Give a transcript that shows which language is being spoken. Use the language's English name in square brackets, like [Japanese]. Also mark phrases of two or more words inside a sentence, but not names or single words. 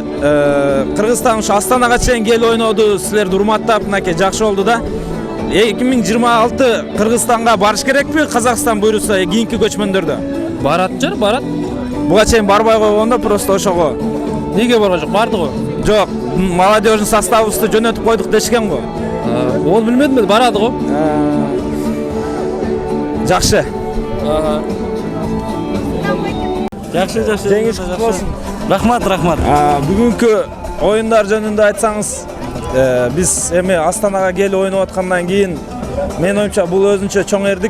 [Kyrgyz] Кыргызстан ушу Астанага чейин келип ойноду, силерди урматтап, мынакей жакшы болду да. 2026 Кыргызстанга барыш керекпи? Казакстан буйруса кийинки көчмөндөрдө. Барат жер, барат. Буга чейин барбай койгондо просто ошого. Неге барган жок? Барды го. Жок, молодежный составыбызды жөнөтүп койдук дешкен го. [Kazakh] Ол билмедим, барады го. [Kyrgyz] Жакшы. Жакшы. Жеңиш кутлуу болсун. Рахмат. Бүгүнкү оюндар жөнүндө айтсаңыз, биз эми Астанага келип ойноп аткандан кийин мен оюмча бул өзүнчө чоң эрдик.